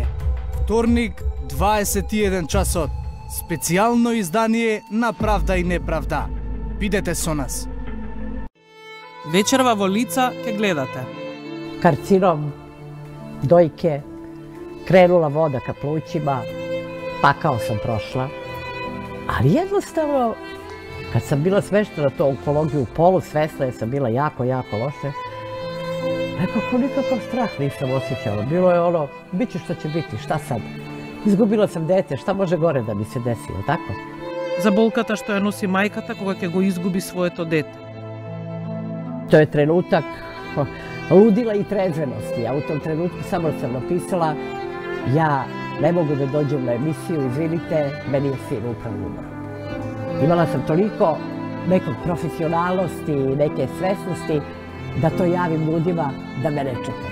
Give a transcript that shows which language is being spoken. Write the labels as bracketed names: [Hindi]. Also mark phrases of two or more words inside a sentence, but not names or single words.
[Macedonian] Вторник, 21 часот. Специјално издание на Правда и неправда. Бидете со нас. Вечерва во лица ке гледате. [Serbian] Карцином, дојке, кренула вода ka plućima, pakao sam prošla. Ali jednostavno, kad sam bila smeštena to onkologiju polusvesna, jer sam bila jako loše, nekako nikakav strah nisam osjećala. Bilo je ono, bit će što će biti, šta sad? Izgubila sam dete, šta može gore da mi se desilo, tako? [Macedonian] За болката што ја носи мајката кога ќе го изгуби своето дете. [Serbian] To je trenutak ludila i trezvenosti. Ja u tom trenutku samo sam napisala, ja ne mogu da dođem na emisiju, izvinite, meni je sin upravo umro. Imala sam toliko nekog profesionalnosti i neke svesnosti da to javim ljudima da me ne čekaju.